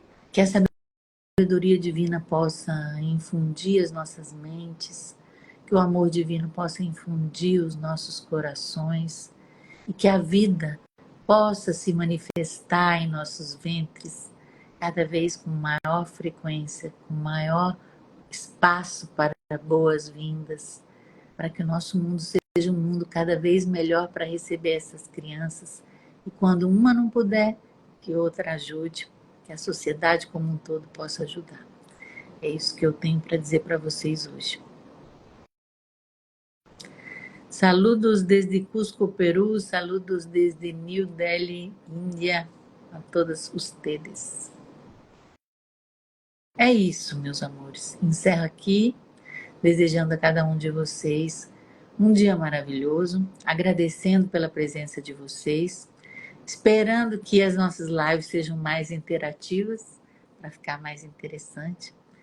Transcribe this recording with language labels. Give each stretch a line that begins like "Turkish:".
Portuguese: Que a sabedoria divina possa infundir as nossas mentes, que o amor divino possa infundir os nossos corações e que a vida possa se manifestar em nossos ventres cada vez com maior frequência, com maior espaço para boas-vindas, para que o nosso mundo seja um mundo cada vez melhor para receber essas crianças. E quando uma não puder, que outra ajude, que a sociedade como um todo possa ajudar. É isso que eu tenho para dizer para vocês hoje.
Spanish: Saludos desde Cusco, Peru, saludos desde New Delhi, Índia, a todas ustedes.
Portuguese: É isso, meus amores. Encerro aqui, desejando a cada um de vocês um dia maravilhoso, agradecendo pela presença de vocês, esperando que as nossas lives sejam mais interativas, para ficar mais interessante.